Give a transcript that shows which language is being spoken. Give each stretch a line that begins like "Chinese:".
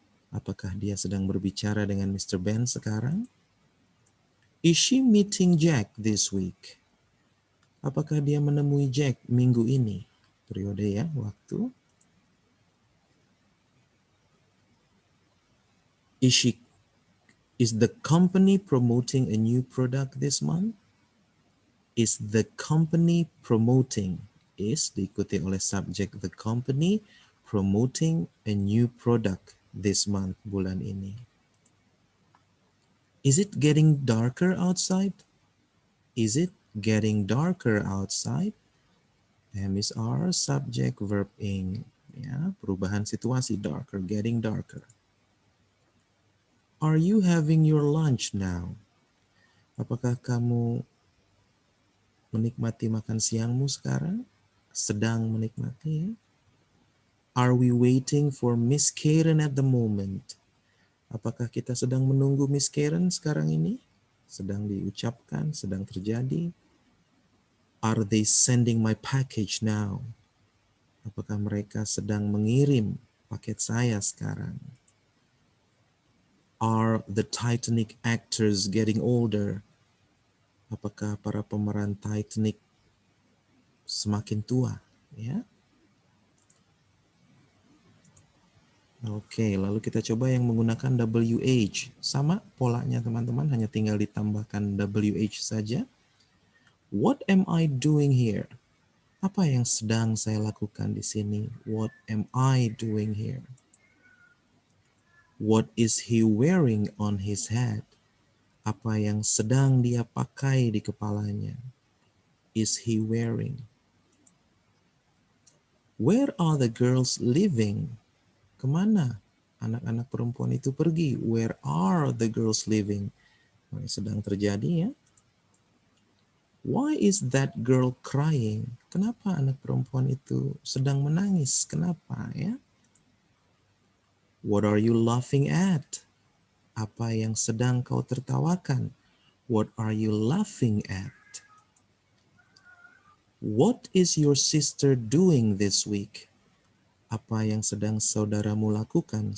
Indonesian: Apakah dia sedang berbicara dengan Mr. Ben sekarang?
English: Is she meeting Jack this week?
Indonesian: Apakah dia menemui Jack minggu ini? Periode ya, waktu.
English: Is the company promoting a new product this month? Is the company promoting? Is
Indonesian: diikuti oleh subjek
English: the company promoting a new product this month,
Indonesian: bulan ini.
English: Is it getting darker outside? Is it getting darker outside? Am is are, subject, verb ing.
Indonesian: Ya, perubahan situasi,
English: darker, getting darker. Are you having your lunch now?
Indonesian: Apakah kamu menikmati makan siangmu sekarang? Sedang menikmati ya?
English: Are we waiting for Miss Karen at the moment?
Indonesian: Apakah kita sedang menunggu Miss Karen sekarang ini? Sedang diucapkan, sedang terjadi.
English: Are they sending my package now?
Indonesian: Apakah mereka sedang mengirim paket saya sekarang?
English: Are the Titanic actors getting older?
Indonesian: Apakah para pemeran Titanic semakin tua? Ya. Oke, lalu kita coba yang menggunakan WH. Sama polanya teman-teman, hanya tinggal ditambahkan WH saja.
English: What am I doing here?
Indonesian: Apa yang sedang saya lakukan di sini?
English: What am I doing here? What is he wearing on his head?
Indonesian: Apa yang sedang dia pakai di kepalanya?
English: Is he wearing? Where are the girls living?
Indonesian: Kemana anak-anak perempuan itu pergi?
English: Where are the girls living?
Indonesian: Sedang terjadi ya.
English: Why is that girl crying?
Indonesian: Kenapa anak perempuan itu sedang menangis? Kenapa ya?
English: What are you laughing at?
Indonesian: Apa yang sedang kau tertawakan?
English: What are you laughing at? What is your sister doing this week?
Indonesian: Apa yang sedang saudaramu lakukan?